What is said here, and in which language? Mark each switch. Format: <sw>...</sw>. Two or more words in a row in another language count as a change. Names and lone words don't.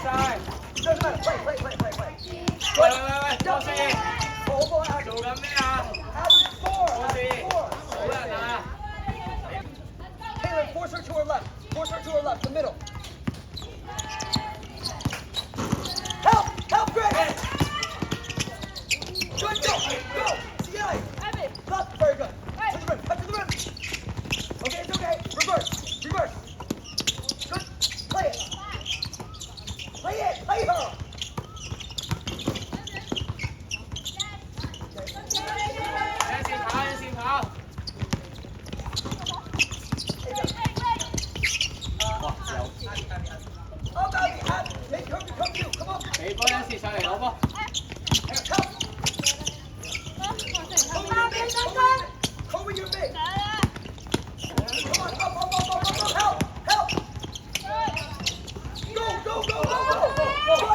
<yue>喂，多士，做緊咩啊？多士，好人啊</yue> <en>！Taylor, force her to her left, the middle. Help, Greg! Good, go! CI! Left, very good. Cut to the rim. Okay, it's okay. Reverse. Good. Play her.</en> <vi>Em xin跑。</vi> <en>Make her become you. Come on.</en> <yue>俾波一時上嚟攞波。</yue> <en>Cover your big. Come on, up. Help. Go.</en>